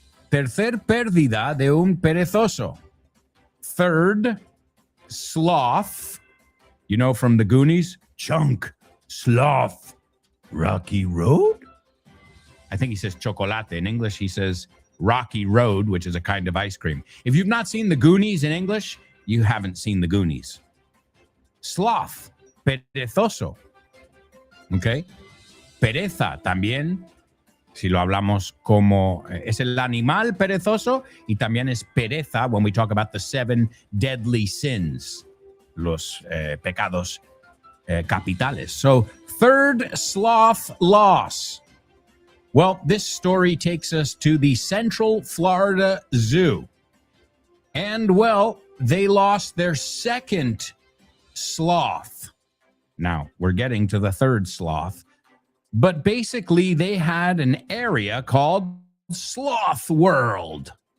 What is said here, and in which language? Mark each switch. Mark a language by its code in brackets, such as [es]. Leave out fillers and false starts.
[es] Tercer pérdida de un perezoso. [en] Third sloth. You know from the Goonies? Chunk, sloth, Rocky Road? I think he says chocolate. In English, he says Rocky Road, which is a kind of ice cream. If you've not seen the Goonies in English, you haven't seen the Goonies. Sloth, perezoso. Okay? [es] Pereza también. Si lo hablamos como es el animal perezoso y también es pereza [en] when we talk about the 7 deadly sins, [es] los pecados capitales. [en] So, third sloth loss. Well, this story takes us to the Central Florida Zoo. And, well, they lost their second sloth. Now, we're getting to the third sloth. But basically, they had an area called Sloth World.